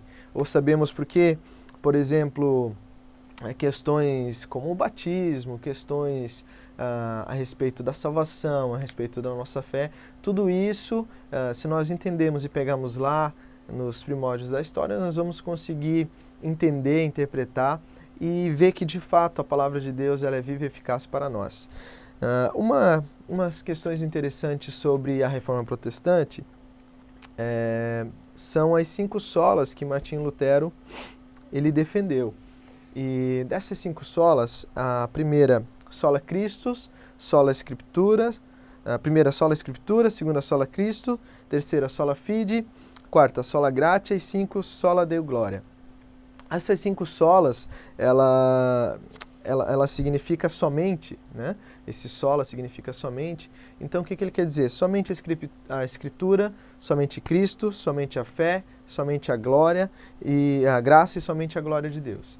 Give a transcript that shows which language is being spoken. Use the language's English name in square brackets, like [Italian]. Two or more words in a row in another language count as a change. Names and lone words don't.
[Portuguese] Ou sabemos por que, por exemplo, questões como o batismo, questões a respeito da salvação, a respeito da nossa fé, tudo isso, se nós entendemos e pegarmos lá nos primórdios da história, nós vamos conseguir entender, interpretar e ver que de fato a palavra de Deus ela é viva e eficaz para nós. Umas questões interessantes sobre a Reforma Protestante são as 5 solas que Martim Lutero ele defendeu. E dessas 5 solas, a primeira, [Latin] sola Christus, sola Scriptura, [Portuguese] a primeira, [Latin] sola Scriptura, segunda, sola Christus, terceira, sola Fide, quarta, sola Gratia e 5, sola Deo Gloria. [Portuguese] Essas 5 solas, ela significa somente, né? Esse sola significa somente. Então, o que ele quer dizer? Somente a Escritura, somente Cristo, somente a fé, somente a glória e a graça e somente a glória de Deus.